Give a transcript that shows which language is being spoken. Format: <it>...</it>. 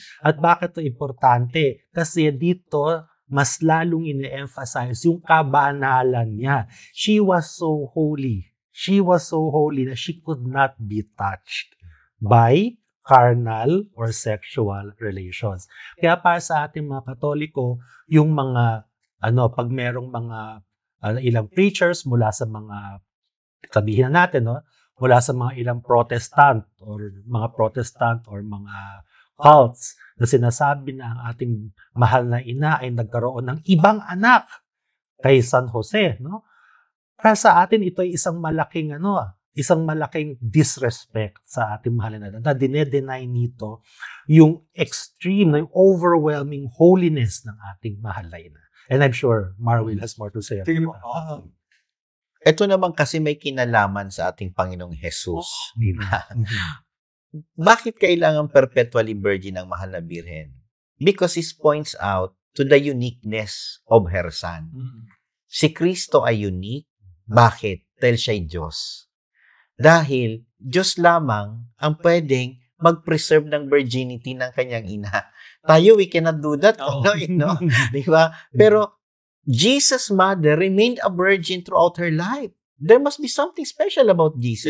<tl>At bakit ito importante? Kasi dito, mas lalong ine-emphasize yung kabanalan niya.</tl> <en>She was so holy. She was so holy</en> <tl>na</tl> <en>she could not be touched by carnal or sexual relations.</en> <tl>Kaya para sa ating mga Katoliko, yung mga, pag merong mga ilang preachers mula sa mga, sabihin na natin, mula sa mga ilang Protestant or mga cults na sinasabi na ang ating mahal na ina ay nagkaroon ng ibang anak kay San Jose, Para sa atin, ito ay isang malaking disrespect sa ating mahal na ina na dinedenay nito yung extreme, yung</tl> <en>overwhelming holiness</en> <tl>ng ating mahal na ina.</tl> <en>And I'm sure Marwil has more to say.</en> <tl>Ito naman kasi may kinalaman sa ating Panginoong Jesus. Bakit kailangan perpetually virgin ang mahal na Birhen?</tl> <en>Because it points out to the uniqueness of her son.</en> <tl>Si Kristo ay unique. Bakit? Dahil siya'y Diyos. Dahil Diyos lamang ang pwedeng mag-preserve ng virginity ng kanyang ina. Tayo,</tl> <en>we cannot do that.</en> <tl>Di ba? Pero</tl> <en>Jesus' mother remained a virgin throughout her life. there must be something special about Jesus.</en>